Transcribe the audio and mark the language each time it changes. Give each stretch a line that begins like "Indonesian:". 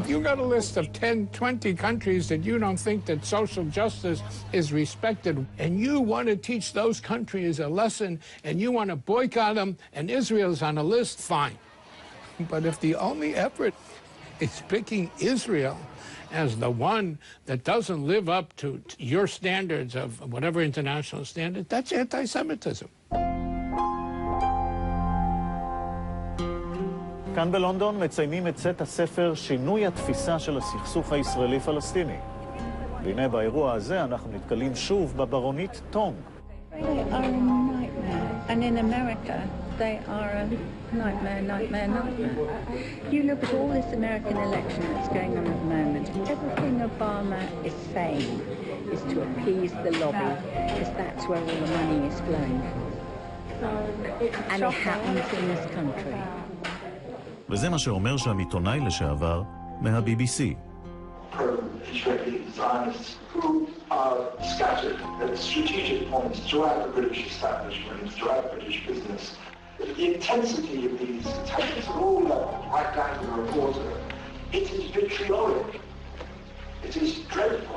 English: You got a list of 10, 20 countries that you don't think that social justice is respected, and you want to teach those countries a lesson, and you want to boycott them, and Israel's on a list, fine. But if the only effort is picking Israel as the one that doesn't live up to your standards of whatever international standard, that's anti-Semitism.
Hebrew: כאן בלונדון מציינים את צאת הספר שינוי התפיסה של הסכסוך הישראלי-פלסטיני. והנה באירוע הזה אנחנו נתקלים שוב בברונית טונג.
English: They are a nightmare. And in America, they are a nightmare. You look at all this American election that's going on at the moment. Everything Obama is saying is to appease the lobby, because that's where all the money is flowing. And it happens in this country.
Hebrew: וזה מה שאומר שם עיתונאי לשעבר מה-BBC.
English: Israeli Zionists who are scattered at strategic points throughout the British establishment, throughout British business. The intensity of these attacks at all levels, right down to the reporter, it is vitriolic. It is dreadful.